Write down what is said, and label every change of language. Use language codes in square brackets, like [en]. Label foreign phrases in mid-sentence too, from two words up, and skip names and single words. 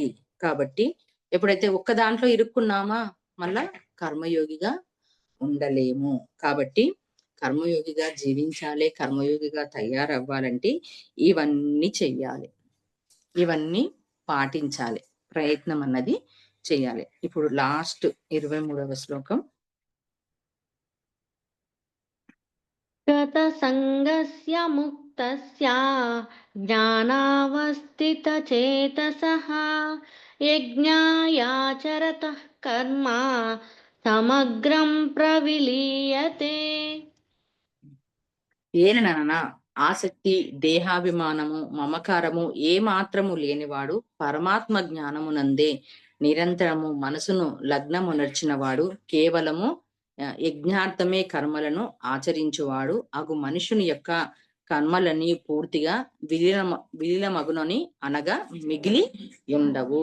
[te] కాబట్టి ఎప్పుడైతే ఒక్క దాంట్లో ఇరుక్కున్నామా, మళ్ళా కర్మయోగిగా ఉండలేము. కాబట్టి కర్మయోగిగా జీవించాలి, కర్మయోగిగా తయారవ్వాలంటే ఇవన్నీ చెయ్యాలి. ఇవన్నీ పాటించాలి. ప్రయత్నం అన్నది చేయాలి. ఇప్పుడు లాస్ట్ 23వ శ్లోకం. [sa] गतसङ्गस्य मुक्तस्य ज्ञानावस्थितचेतसः यज्ञायाचरतः कर्म समग्रं प्रविलीयते। [te] ఏలనననా ఆసక్తి, దేహాభిమానము, మమకారము ఏ మాత్రము లేనివాడు పరమాత్మ జ్ఞానమునందే నిరంతరము మనసును లగ్నమునర్చినవాడు కేవలము యజ్ఞార్థమే కర్మలను ఆచరించువాడు అగు మనుషుని యొక్క కర్మలని పూర్తిగా విలీనమగునని అనగా మిగిలి ఉండవు.